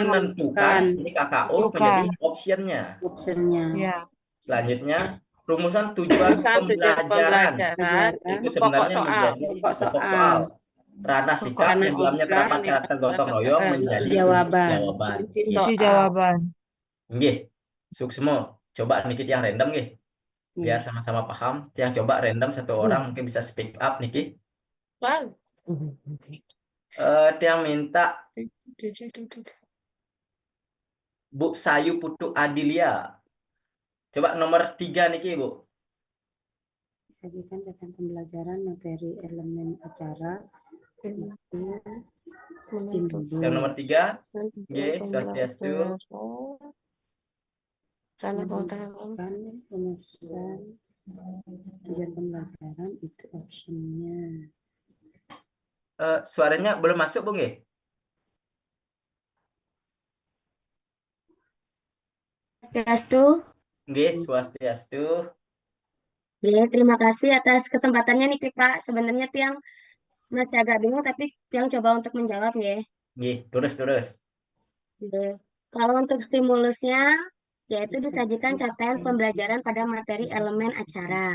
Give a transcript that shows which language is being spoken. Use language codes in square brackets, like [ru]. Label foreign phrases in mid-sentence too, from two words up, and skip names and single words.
[id] menentukan ini KKO menjadi optionnya. Ya. Selanjutnya rumusan tujuan pembelajaran. Itu sebenarnya menjadi pokok soal. Ranah sikap yang dalamnya terdapat karakter gotong royong menjadi jawaban. Kunci jawaban. [ban] Nggih. Suksmo. [id] Coba Niki yang random nggih. Biar sama-sama paham. Yang coba random satu orang mungkin bisa [en] speak up [id] Niki. Yang minta Bu Sayu Putu Adilia. Coba nomor 3 Niki, Bu. Disajikan capaian pembelajaran materi elemen acara. Yang nomor 3. [ban] Nggih, Swastiastu. [id] Tujuan pembelajaran itu optionnya. Suaranya belum masuk, Bu nggih? Swastiastu. [ban] Nggih, Swastiastu. [id] Ya, terima kasih atas kesempatannya nih Pak. Sebenarnya Tiang masih agak bingung tapi Tiang coba untuk menjawab ya. Nggih, terus. Kalau untuk stimulusnya yaitu disajikan capaian pembelajaran pada materi elemen acara.